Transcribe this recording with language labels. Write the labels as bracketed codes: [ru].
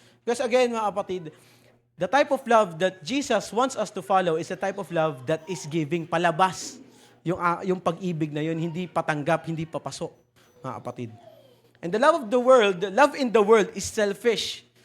[en] Because again, mga kapatid, the type of love that Jesus wants us to follow is a type of love that is giving, palabas. [tl] Yung pag-ibig na yun, hindi patanggap, hindi papasok, mga kapatid. [en] And the love in the world is selfish.